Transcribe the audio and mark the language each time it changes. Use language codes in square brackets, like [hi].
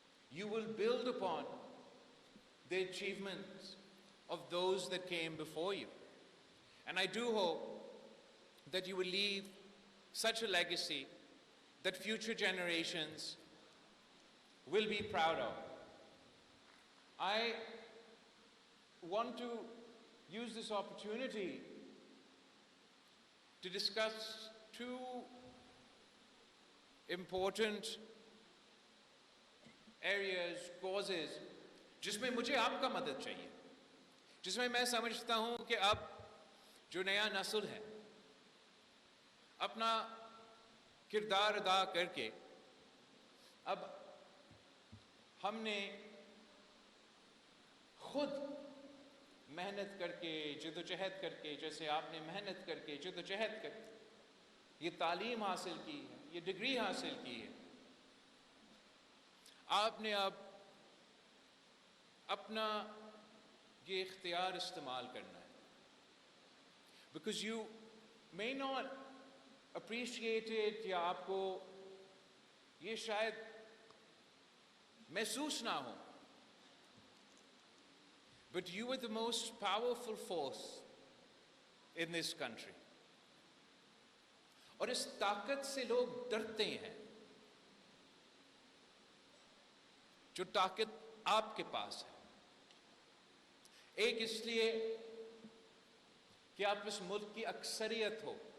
[en] You will build upon the achievements of those that came before you. And I do hope that you will leave such a legacy that future generations will be proud of. I want to use this opportunity to discuss two important areas, causes, [ur] جس میں مجھے آپ کا مدد چاہیے، جس میں میں سمجھتا ہوں کہ اب جو نیا نسل ہے اپنا کردار ادا کر کے، اب ہم نے خود محنت کر کے، جدوجہد کر کے، جیسے آپ نے محنت کر کے، جدوجہد کر کے یہ تعلیم حاصل کی ہے، یہ ڈگری حاصل کی ہے، آپ نے اب اپنا یہ اختیار استعمال کرنا ہے. [en] Because you may not appreciate it، [ur] یا آپ کو یہ شاید محسوس نہ ہو، [en] but you are the most powerful force in this country. [ur] اور اس طاقت سے لوگ ڈرتے ہیں، جو طاقت آپ کے پاس ہے. ایک اس لیے کہ آپ اس ملک کی اکثریت ہو.